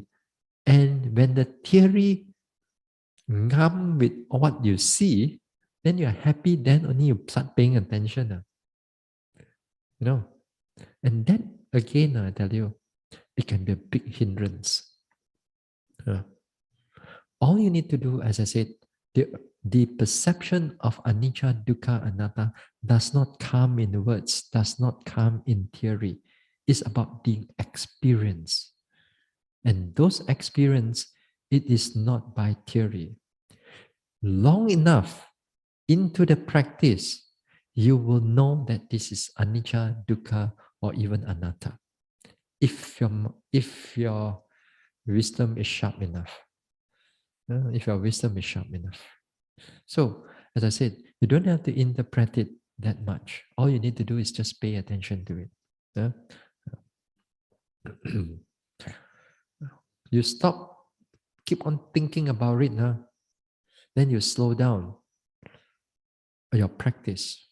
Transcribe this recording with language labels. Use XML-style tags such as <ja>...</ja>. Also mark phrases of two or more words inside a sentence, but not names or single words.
<en>And when the theory ngam with what you see, then you're happy, then only you start paying attention. And that, again, I tell you, it can be a big hindrance. All you need to do, as I said, the perception of</en> <pi>anicca, dukkha, anatta</pi> <en>does not come in words, does not come in theory. It's about the experience. And those experience, it is not by theory. Long enough into the practice, you will know that this is</en> <pi>anicca, dukkha,</pi> <en>or even anatta. If your wisdom is sharp enough. If your wisdom is sharp enough. So, as I said, you don't have to interpret it that much. All you need to do is just pay attention to it. You stop, keep on thinking about it, then you slow down your practice.</en>